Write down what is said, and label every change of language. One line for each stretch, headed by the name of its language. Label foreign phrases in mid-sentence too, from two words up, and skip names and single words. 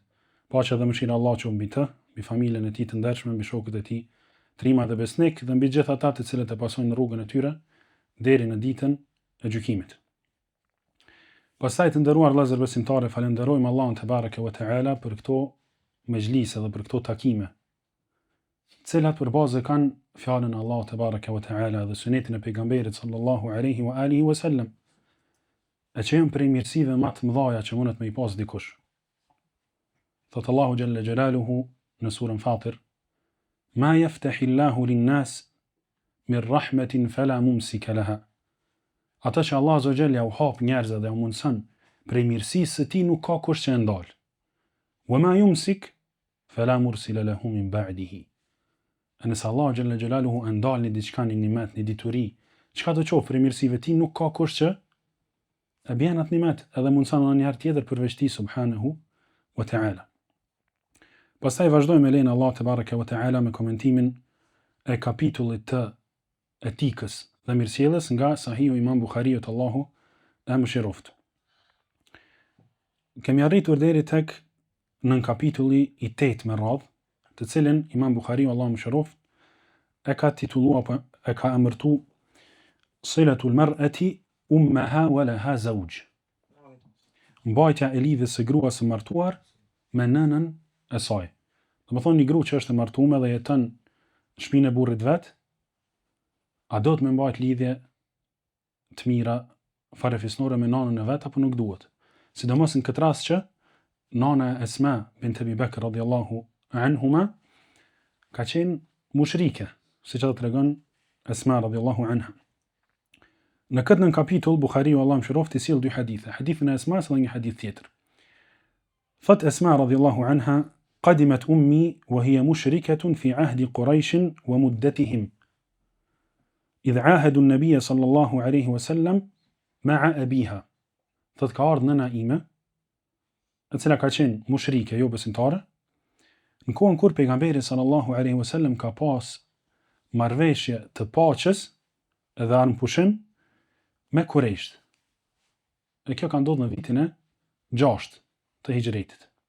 Albanian: Paqja dhe mëshira e Allahut qoftë mbi të, mbi familjen e tij të ndershme, mbi shokët e tij, trima dhe besnik, dhe mbi gjithë ata të cilët e pasojnë rrugën e tyre deri në ditën e gjykimit. Pastaj të nderuar vëllezër besimtarë, falenderojmë Allahun
Arabic: تبارك وتعالى
Albanian: për këto mejlise dhe për këto takime, cilat për bazë kanë fjalën e Allahut
Arabic: تبارك وتعالى
Albanian: dhe sunetin e pejgamberit
Arabic: صلى الله عليه وآله وسلم,
Albanian: e që janë prej mirësive më të mëdha që mundet me i pas dikush.
Arabic: Thot Allahu جل جلاله
Albanian: në surën
Arabic: Fatir: ما يفتح الله للناس من رحمة فلا ممسك لها.
Albanian: Ata që Allah
Arabic: عز وجل
Albanian: u hap njerëzve dhe u mundson prej mirësisë së tij, nuk ka kush që e ndal.
Arabic: وما يمسك فلا مرسل له من بعده.
Albanian: Nëse Allah
Arabic: جل جلاله
Albanian: e ndal një diçka, një nimet, një dituri, çka do të qoftë për mirësive ti, nuk ka kush që e bën atë nimet edhe mundson edhe një herë tjetër përveç tij
Arabic: سبحانه وتعالى.
Albanian: Pastaj vazhdojmë me lejen e Allah
Arabic: تبارك وتعالى
Albanian: me komentimin e kapitullit të etikës dhe mirësjelljes nga Sahihu Imam Buhariut, Allahu e mëshiroft. Kemi arritur deri tek në kapitulli i 8 me radhë, të cilin Imam Buhariu, Allahu mëshiroft, e ka titulluar, e ka emërtu
Arabic: صلة المرأة أمها ولها زوج.
Albanian: Mbajtja e lidhjes së gruas së martuar me nënën e saj. Do të thonë një grua që është e martuar dhe jeton në shtëpinë e burrit vet, a do të më mbajt lidhje të mira farefisnore me nanën e vet apo nuk duhet? Sidomos në këtë rast që nana Esma bint Abi Bakr
Arabic: رضي الله عنهما
Albanian: ka qenë mushrike, siç ato tregon Esma
Arabic: رضي الله عنها.
Albanian: Në këtë nën kapitull Buhariu, Allahu mëshiroft, i sjell dy hadithe. Hadithin e Esmas dhe një hadith tjetër.
Arabic: Thot Esma رضي الله عنها قدمت أمي وهي مشركة في عهد قريش ومدتهم إذ عاهد النبي صلى الله عليه وسلم مع أبيها.
Albanian: Thot ka ardhur nëna ime, e cila ka qenë mushrike, jo besimtare, në kohën kur pejgamberi
Arabic: صلى الله عليه وسلم
Albanian: ka pas marrëveshje të paqes edhe armpushim me Kurejsht. E kjo ka ndodhur në vitin e 6 të hijretit.